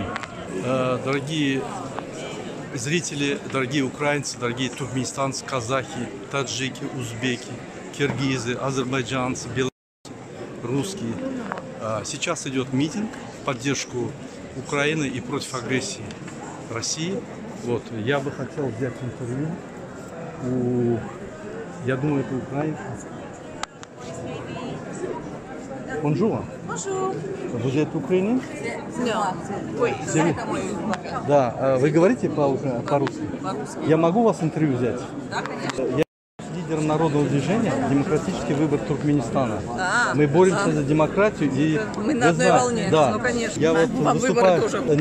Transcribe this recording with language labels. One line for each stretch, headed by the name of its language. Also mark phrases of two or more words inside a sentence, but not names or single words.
Russian: Дорогие зрители, дорогие украинцы, дорогие туркменистанцы, казахи, таджики, узбеки, киргизы, азербайджанцы, белорусы, русские. Сейчас идет митинг в поддержку Украины и против агрессии России. Вот, я бы хотел взять интервью у, я думаю, это украинка.
French: Bonjour. Bonjour. Vous êtes украинец? Non. Oui,
Russian: это мой. Да, вы говорите по-русски? По-русски. Я могу вас интервью взять? Да, конечно. Я лидер народного движения «Демократический выбор Туркменистана». Мы боремся за демократию и... Мы на одной волне, да, ну конечно. я вот Вам выступаю выборы тоже.